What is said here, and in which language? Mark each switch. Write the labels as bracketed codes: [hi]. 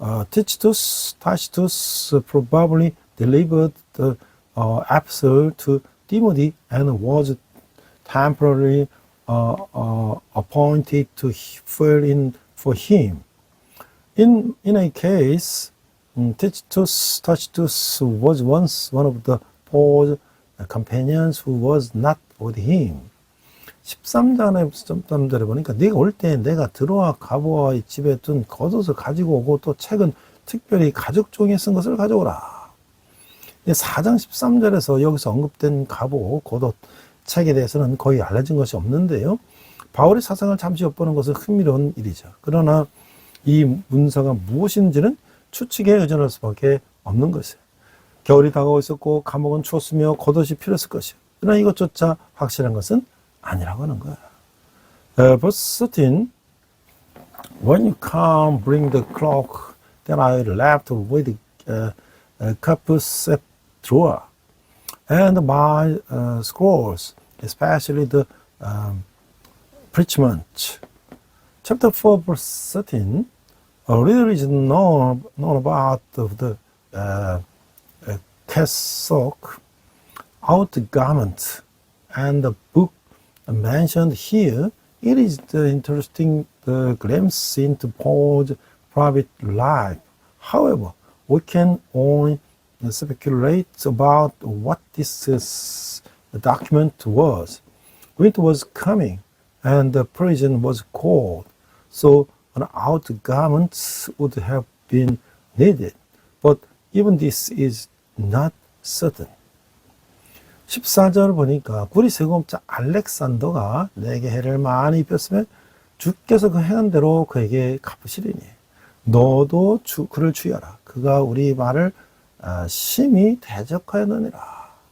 [en] Tychicus probably delivered the epistle to Timothy and was temporarily appointed to fill in for him. In a case, Tychicus was once one of the Paul's companions who was not with him. [ko] 13절에 보니까 네가 올 때 내가 들어와 가보아 집에 둔 겉옷을 가지고 오고 또 책은 특별히 가죽 종이에 쓴 것을 가져오라. 4장 13절에서 여기서 언급된 갑옷, 겉옷, 책에 대해서는 거의 알려진 것이 없는데요. 바울의 사상을 잠시 엿보는 것은 흥미로운 일이죠. 그러나 이 문서가 무엇인지는 추측에 의존할 수밖에 없는 것이에요. 겨울이 다가오고 있었고 감옥은 추웠으며 겉옷이 필요했을 것이에요. 그러나 이것조차 확실한 것은 아니라고 하는 거야. [en] Verse 13, when you come, bring the cloak that I left with Carpus at Troa, and my scrolls, especially the preachment. Chapter 4, verse 13, little is known about the cassock, outgarment, and the book mentioned here. It is the interesting glimpse into Paul's private life. However, we can only speculate about what this document was. Winter was coming and the prison was cold, so an outgarment would have been needed. But even this is not certain. [ko] 14절을 보니까 구리 세공자 알렉산더가 내게 해를 많이 입혔으며 주께서 그 행한 대로 그에게 갚으시리니 너도 그를 주의하라. 그가 우리 말을 심히 대적하였느니라.